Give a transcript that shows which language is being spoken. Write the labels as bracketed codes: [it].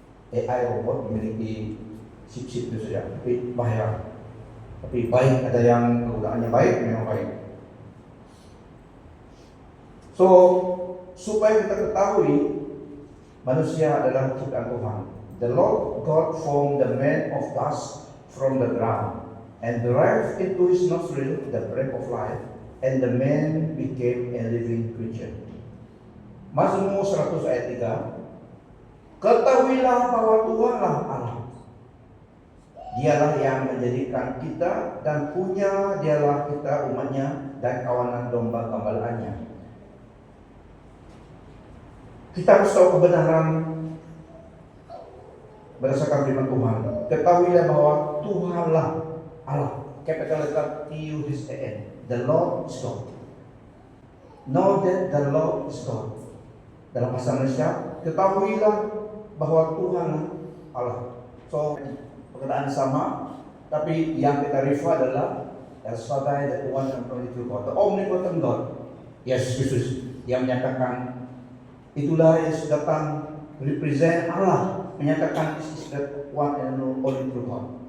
[id] AI robot memiliki sip-sip itu saja, tapi bahaya. Tapi baik, ada yang kegunaannya baik, memang baik. So supaya kita ketahui manusia adalah ciptaan Tuhan. [en] The Lord God formed the man of dust from the ground and breathed into his nostril the breath of life, and the man became a living creature. [id] Mazmur 100 ayat 3. Ketahuilah bahwa Tuhanlah Allah. Dialah yang menjadikan kita dan punya dialah kita umatnya dan kawanan domba gembalaannya. Kita harus tahu kebenaran berdasarkan firman Tuhan. Ketahuilah bahwa Tuhanlah Allah. [en] Capital letter T-U-H-A-N. The Lord is God. Know that the Lord is God. [id] Dalam bahasa Indonesia, ketahuilah bahwa Tuhan Allah. [en] So, [id] perkataan sama, tapi yang kita refer adalah [en] El Shaddai, the one and only true God, the omnipotent God. [id] Yesus Kristus yang menyatakan itulah Yesus datang represent Allah, menyatakan [en] this is the one and only true God.